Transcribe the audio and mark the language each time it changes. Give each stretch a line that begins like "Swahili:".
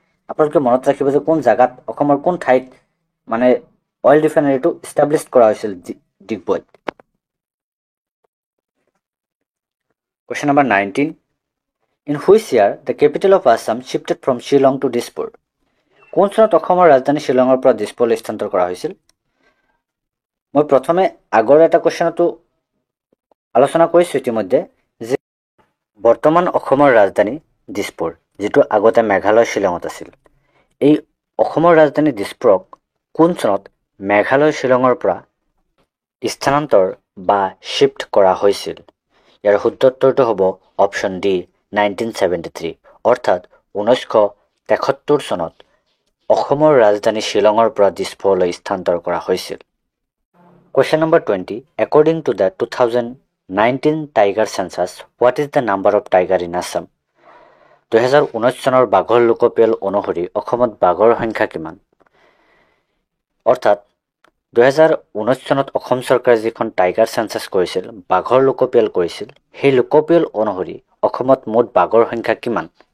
Assamese: আপোনালোকে মনত ৰাখিব যে কোন জাগাত অসমৰ কোন ঠাইত মানে অইল ৰিফাইনাৰীটো ইষ্টাব্লিছ কৰা হৈছিল ডিগবৈত।
English: Question number 19. In which year the capital of Assam shifted from Shillong to Dispur?
Assamese: কোন চনত অসমৰ ৰাজধানী শ্বিলঙৰ পৰা দিছপুৰলৈ স্থানান্তৰ কৰা হৈছিল? মই প্ৰথমে আগৰ এটা কোৱেশ্যনটো আলোচনা কৰিছো ইতিমধ্যে যে বৰ্তমান অসমৰ ৰাজধানী দিছপুৰ, যিটো আগতে মেঘালয় শ্বিলঙত আছিল। এই অসমৰ ৰাজধানী দিছপুৰক কোন চনত মেঘালয় শ্বিলঙৰ পৰা স্থানান্তৰ বা শিফ্ট কৰা হৈছিল? ইয়াৰ শুদ্ধ উত্তৰটো হ'ব অপশ্যন ডি 1973। অৰ্থাৎ 1973 চনত অসমৰ ৰাজধানী শ্বিলঙৰ পৰা দিছপুৰলৈ স্থানান্তৰ কৰা হৈছিল।
English: Question number 20. According to the 2019 Tiger Census, what is the number of tiger in Assam?
Assamese: 2019 চনৰ বাঘৰ লোকপিয়ল অনুসৰি অসমত বাঘৰ সংখ্যা কিমান? অৰ্থাৎ 2019 চনত অসম চৰকাৰে যিখন টাইগাৰ চেঞ্চাছ কৰিছিল, বাঘৰ লোকপিয়ল কৰিছিল, সেই লোকপিয়ল অনুসৰি অসমত মুঠ বাঘৰ সংখ্যা কিমান?